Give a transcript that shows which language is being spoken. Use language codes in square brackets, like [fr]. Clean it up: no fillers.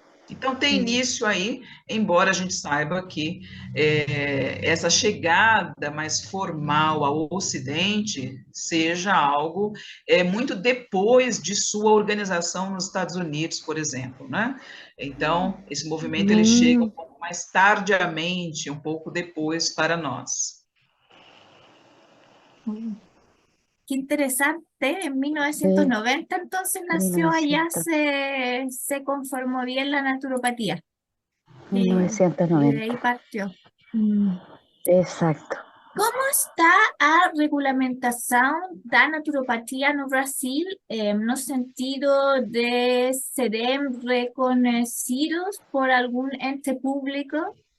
[pt] Então, tem início aí, embora a gente saiba que essa chegada mais formal ao Ocidente seja algo muito depois de sua organização nos Estados Unidos, por exemplo, né? Então, esse movimento ele chega um pouco mais tardiamente, um pouco depois para nós. [es] Qué interesante, en 1990 entonces nació allá, se conformó bien la naturopatía. 1990. Y de ahí partió. Exacto. [pt] Como está a regulamentação da naturopatia no Brasil, no sentido de serem reconhecidos por algum ente público?